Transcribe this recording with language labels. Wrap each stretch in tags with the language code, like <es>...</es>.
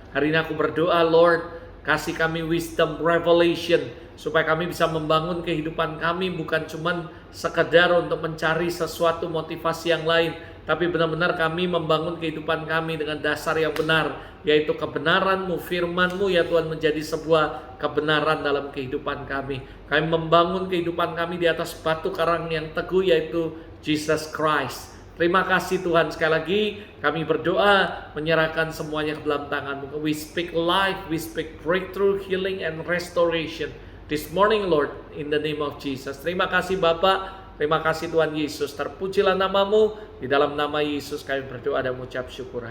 <id>Hari ini aku berdoa, Lord, kasih kami wisdom, revelation, supaya kami bisa membangun kehidupan kami bukan cuma sekedar untuk mencari sesuatu motivasi yang lain, tapi benar-benar kami membangun kehidupan kami dengan dasar yang benar, yaitu kebenaran-Mu, firman-Mu ya Tuhan, menjadi sebuah kebenaran dalam kehidupan kami. Kami membangun kehidupan kami di atas batu karang yang teguh, yaitu Jesus Christ. Terima kasih Tuhan, sekali lagi kami berdoa menyerahkan semuanya ke dalam tangan-Mu.</id> <en>We speak life, we speak breakthrough, healing, and restoration this morning, Lord, in the name of Jesus.</en> <id>Terima kasih Bapa, terima kasih Tuhan Yesus. Terpujilah nama-Mu, di dalam nama Yesus kami berdoa dan mengucap syukur.</id>